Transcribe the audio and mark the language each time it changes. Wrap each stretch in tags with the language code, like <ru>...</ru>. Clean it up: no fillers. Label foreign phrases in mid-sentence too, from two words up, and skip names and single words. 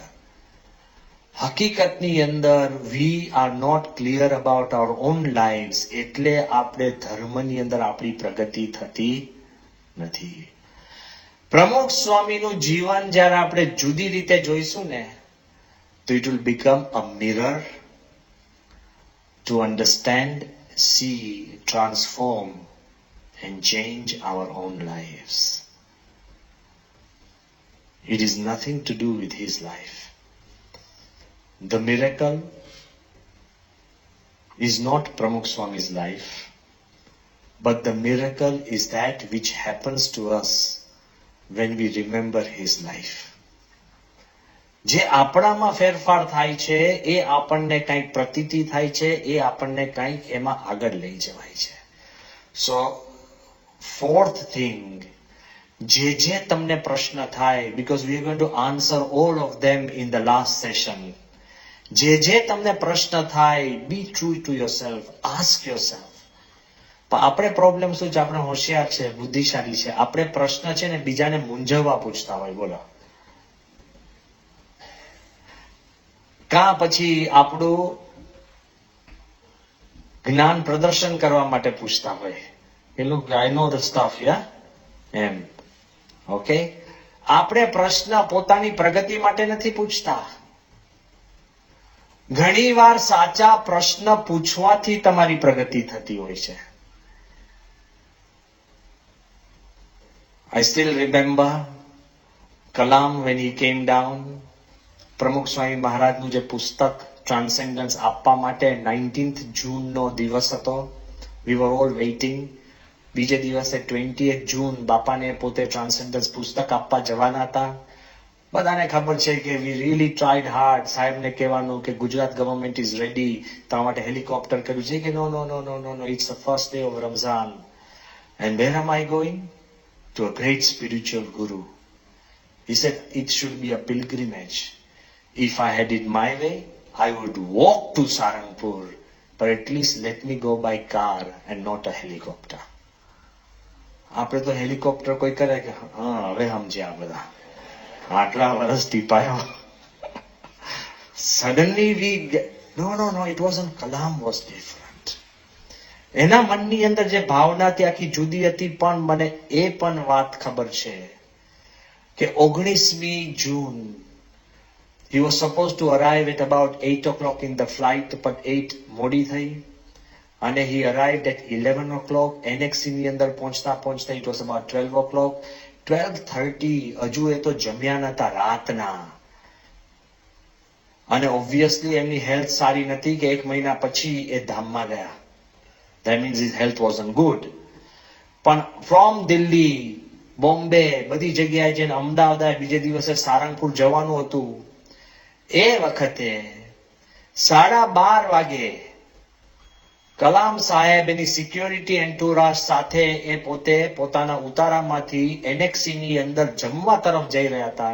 <gu>હકીકતની અંદર</gu> <en>we are not clear about our own lives,</en> <gu>એટલે આપણે ધર્મની અંદર આપણી પ્રગતિ થતી નથી. પ્રમુખ સ્વામીનું જીવન જ્યારે આપણે જુદી રીતે જોઈશું ને તો</gu> <en>it will become a mirror to understand, see, transform and change our own lives. It is nothing to do with his life. The miracle is not Pramukh Swami's life, but the miracle is that which happens to us when we remember his life.</en> <gu>જે આપણામાં ફેરફાર થાય છે, એ આપણને કંઈક પ્રતીતિ થાય છે, એ આપણને કંઈક એમાં આગળ લઈ જવાય છે.</gu> <en>સો fourth thing,</en> <gu>જે તમને પ્રશ્ન થાય,</gu> <en>because we are going to answer all of them in the last session.</en> <gu>જે તમને પ્રશ્ન થાય,</gu> <en>be true to yourself, ask yourself.</en> <gu>પણ આપણે પ્રોબ્લેમ શું છે? આપણે હોશિયાર છે, બુદ્ધિશાળી છે, આપણે પ્રશ્ન છે ને બીજાને મૂંઝવવા પૂછતા હોય. બોલો, કાં પછી આપણું જ્ઞાન પ્રદર્શન કરવા માટે પૂછતા હોય.</gu> <en>Look, I know the stuff, yeah?</en> <gu>એમ. ઓકે, આપણે પ્રશ્ન પોતાની પ્રગતિ માટે નથી પૂછતા. ઘણીવાર સાચા પ્રશ્ન પૂછવાથી તમારી પ્રગતિ થતી હોય છે.</gu> <en>I still remember Kalam when he came down.</en> <gu>પ્રમુખ સ્વામી મહારાજનું જે પુસ્તક ટ્રાન્સેન્ડન્સ આપવા માટે 19th જૂનનો દિવસ હતો.</gu> <en>We were all waiting.</en> <gu>બીજે દિવસે 20th જૂન બાપાને પોતે ટ્રાન્સેન્ડન્સ પુસ્તક આપવા જવાના હતા. બધાને ખબર છે કે</gu> <en>we really tried hard.</en> <gu>સાહેબને કહેવાનું કે</gu> <en>Gujarat government is ready,</en> <gu>તમારા માટે હેલિકોપ્ટર કર્યું છે કે</gu> <en>no no no no no no it's the first day of Ramzan. and where am I going? to a great spiritual guru. He said it should be a pilgrimage. If I had it my way, I would walk to Saranpur, but at least let me go by car and not a helicopter.</en> <gu>આપણે તો હેલિકોપ્ટર કોઈ કરે કે હા હવે સમજ્યા બધા, આટલા વર્ષ ટીપાયો.</gu> <en>suddenly we know it wasn't. Kalam was different.</en> <gu>એના મનની અંદર જે ભાવના હતી આખી જુદી હતી. પણ મને એ પણ વાત ખબર છે કે 19મી જૂન</gu> <en>he was supposed to arrive at about 8 o'clock in the flight, but 8</en> <gu>મોડી થઈ.</gu> <en>અને he arrived at 11 o'clock. NXC</en> <gu>ની અંદર પહોંચતા</gu> <en>it was about 12 o'clock.</en> <gu>12:30 હજુ એ તો જમ્યા નતા રાતના.</gu> <en>અને ઓબ્વિયસલી</en> <gu>એમની હેલ્થ સારી નથી કે 1 મહિના પછી એ ધામમાં ગયા.</gu> <en>That means his health wasn't good.</en> <gu>પણ from દિલ્હી, બોમ્બે, બધી જગ્યાએ જઈને અમદાવાદ બીજે દિવસે સારંગપુર જવાનું હતું. એ વખતે 12:30 વાગે કલામ સાહેબ એની સિક્યોરિટી એન્ટુરાજ સાથે એ પોતે પોતાના ઉતારામાંથી NXC ની અંદર જમવા તરફ જઈ રહ્યા હતા.</gu>